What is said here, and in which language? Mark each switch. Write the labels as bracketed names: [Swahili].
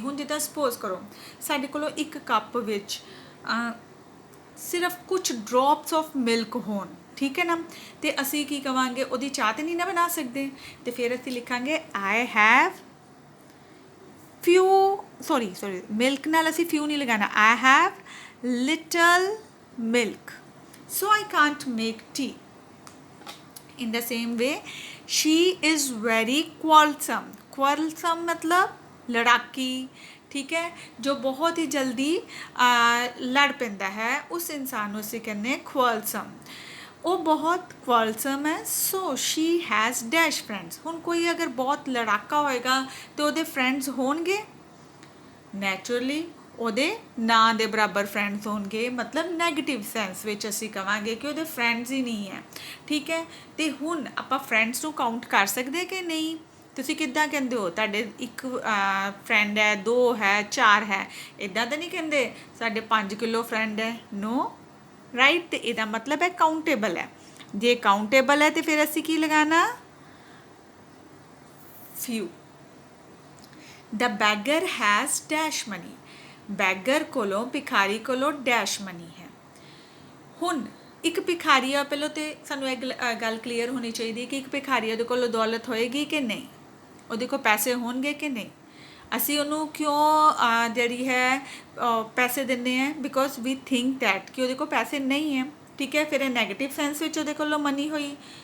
[Punjabi] ਹੁਣ ਜਿੱਦਾਂ ਸਪੋਜ਼ ਕਰੋ ਸਾਡੇ ਕੋਲੋਂ ਇੱਕ ਕੱਪ ਵਿੱਚ ਸਿਰਫ ਕੁਝ [English] drops of milk [Punjabi] ਹੋਣ, ਠੀਕ ਹੈ ਨਾ, ਅਤੇ ਅਸੀਂ ਕੀ ਕਵਾਂਗੇ ਉਹਦੀ ਚਾਹ ਤਾਂ ਨਹੀਂ ਨਾ ਬਣਾ ਸਕਦੇ, ਅਤੇ ਫਿਰ ਅਸੀਂ ਲਿਖਾਂਗੇ [English] I have few, [Punjabi] ਸੌਰੀ ਮਿਲਕ ਨਾਲ ਅਸੀਂ ਫਿਊ ਨਹੀਂ ਲਗਾਉਣਾ, [English] I have little milk so I can't make tea. In the same way, she is very quarrelsome [Hindi] मतलब लड़ाकी, ठीक है, जो बहुत ही जल्दी लड़ पैंदा है, उस इंसान [Punjabi] ਨੂੰ ਅਸੀਂ ਕਹਿੰਦੇ [Hindi] quarrelsome। [Punjabi] ਉਹ ਬਹੁਤ ਕੁਆਲਸਮ ਹੈ, [English] So she has dash friends. [Punjabi] ਹੁਣ ਕੋਈ ਅਗਰ ਬਹੁਤ ਲੜਾਕਾ ਹੋਏਗਾ ਤੇ ਉਹਦੇ ਫਰੈਂਡਸ ਹੋਣਗੇ, ਨੈਚੁਰਲੀ ਉਹਦੇ ਨਾਂ ਦੇ ਬਰਾਬਰ ਫਰੈਂਡਸ ਹੋਣਗੇ, ਮਤਲਬ ਨੈਗੇਟਿਵ ਸੈਂਸ ਵਿੱਚ ਅਸੀਂ ਕਵਾਂਗੇ ਕਿ ਉਹਦੇ ਫਰੈਂਡਸ ਹੀ ਨਹੀਂ ਹੈ। ਠੀਕ ਹੈ, ਤੇ ਹੁਣ ਆਪਾਂ ਫਰੈਂਡਸ ਨੂੰ ਕਾਊਂਟ ਕਰ ਸਕਦੇ ਕਿ ਨਹੀਂ? ਤੁਸੀਂ ਕਿੱਦਾਂ ਕਹਿੰਦੇ ਹੋ? ਤੁਹਾਡੇ ਇੱਕ ਫਰੈਂਡ ਹੈ, 2 ਹੈ, 4 ਹੈ, ਇੱਦਾਂ ਤਾਂ ਨਹੀਂ ਕਹਿੰਦੇ ਸਾਡੇ 5 ਕਿਲੋ ਫਰੈਂਡ ਹੈ। [English] No, right? [Punjabi] ਤੇ ਇਹਦਾ ਮਤਲਬ ਹੈ ਕਾਊਂਟੇਬਲ ਹੈ। ਜੇ ਕਾਊਂਟੇਬਲ ਹੈ ਤੇ ਫਿਰ ਅਸੀਂ ਕੀ ਲਗਾਣਾ? [English] few। the beggar has dash money। [Punjabi] Beggar ਕੋਲੋਂ, ਭਿਖਾਰੀ ਕੋਲੋਂ ਡੈਸ਼ ਮਨੀ ਹੈ। ਹੁਣ ਇੱਕ ਭਿਖਾਰੀ ਆ, ਪਹਿਲਾਂ ਤੇ ਸਾਨੂੰ ਇਹ ਗੱਲ ਕਲੀਅਰ ਹੋਣੀ ਚਾਹੀਦੀ ਕਿ ਇੱਕ ਭਿਖਾਰੀ ਉਹਦੇ ਕੋਲ ਦੌਲਤ ਹੋਏਗੀ ਕਿ ਨਹੀਂ, ਉਹਦੇ ਕੋਲ ਪੈਸੇ ਹੋਣਗੇ ਕਿ ਨਹੀਂ। ਅਸੀਂ ਉਹਨੂੰ ਕਿਉਂ ਜਿਹੜੀ ਹੈ ਪੈਸੇ ਦਿੰਦੇ ਹਾਂ? [English] because we think that [Punjabi] ਕਿ ਉਹਦੇ ਕੋਲ ਪੈਸੇ ਨਹੀਂ ਹੈ। ਠੀਕ ਹੈ, ਫਿਰ ਇਹ ਨੈਗੇਟਿਵ ਸੈਂਸ ਵਿੱਚ ਉਹਦੇ ਕੋਲੋਂ ਮਨੀ ਹੋਈ।